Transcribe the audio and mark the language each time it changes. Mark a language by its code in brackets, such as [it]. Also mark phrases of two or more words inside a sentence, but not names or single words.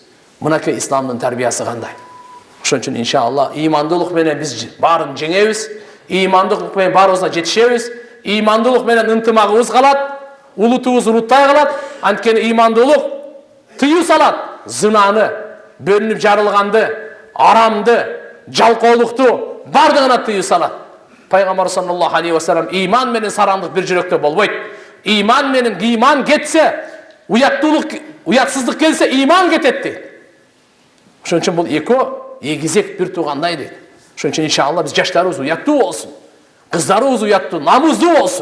[ky] Мынакей исламдын тарбиясы кандай? Ошон үчүн иншалла ыймандуулук менен биз баарын жеңебиз, ыймандуулук менен баарыбызга жетишебиз, ыймандуулук менен ынтымагыбыз калат, улутубуз уруттай калат. Анткени ыймандуулук тыюу салат зынаны, бөлүнүп жарылганды, арамды, жалкоолукту бардыгына тыюу салат. Пайгамбар [ar] صلى الله عليه وسلم [ky] ыйман менен сарандык бир жүрөктө болбойт. Ыйман менен ыйман кетсе, уятсыздык келсе, ыйман кетет дейт. Ошон үчүн бул экөө эгизек бир туугандай дейт. Ошон үчүн иншалла биз жаштарыбыз уяттуу болсун, кыздарыбыз уяттуу, намуздуу болсун.